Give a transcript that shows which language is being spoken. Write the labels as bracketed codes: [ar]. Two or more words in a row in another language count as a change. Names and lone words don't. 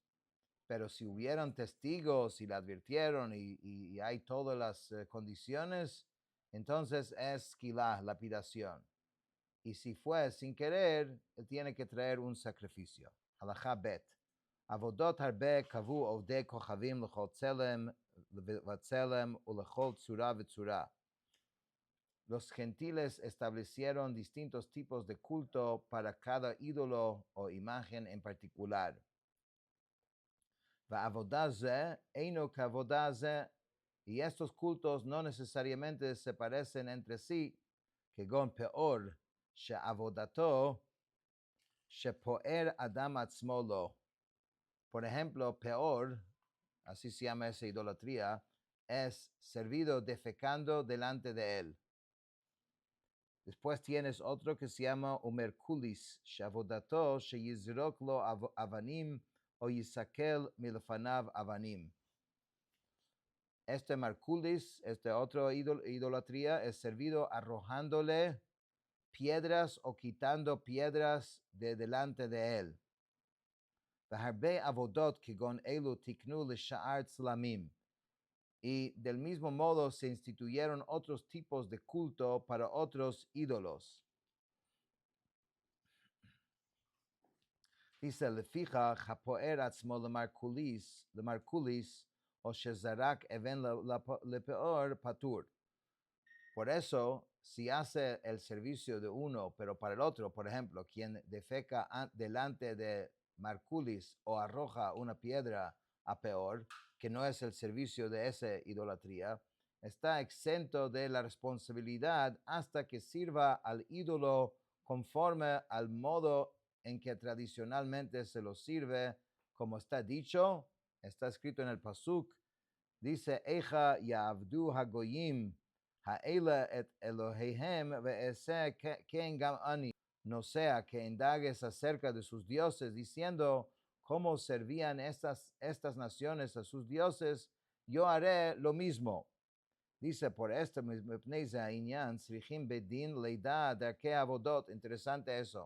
[es] Pero si hubieran testigos y le advirtieron y hay todas las condiciones, entonces es quilá, lapidación. Y si fue sin querer, él tiene que traer un sacrificio. [he] הלכה ב. עבודות הרבה קבעו עובדי כוכבים לכל צלם וצלם ולכל צורה וצורה. [es] Los gentiles establecieron distintos tipos de culto para cada ídolo o imagen en particular. [he] ועבודת זה אינה כעבודת זה. [es] Y estos cultos no necesariamente se parecen entre sí, [he] כגון פעור שעבודתו שפוער אדם עצמו לו. [es] Por ejemplo, peor, así se llama esa idolatría, es servido defecando delante de él. Después tienes otro que se llama Umerkulis, [he] שעבודתו שיזרוק לו אבנים או יסקל מלפניו אבנים. [es] Este Markulis, este otro idolatría, es servido arrojándole piedras o quitando piedras de delante de él. [he] והרבה עבודות כגון אלו תקנו לשאר צלמים. [es] Y del mismo modo se instituyeron otros tipos de culto para otros ídolos. Dice, [he] לפיכך הפוער עצמו למרקוליס או שזרק אבן לפעור פטור. [es] Por eso, si hace el servicio de uno, pero para el otro, por ejemplo, quien defeca delante de Markulis o arroja una piedra a peor, que no es el servicio de esa idolatría, está exento de la responsabilidad hasta que sirva al ídolo conforme al modo en que tradicionalmente se lo sirve, como está dicho, está escrito en el Pasuk, dice, [he] איכה יעבדו הגוים האלה את אלהיהם ואעשה כן גם אני. [es] No sea que indagues acerca de sus dioses, diciendo, cómo servían estas naciones a sus dioses, yo haré lo mismo. Dice, por esto, interesante eso.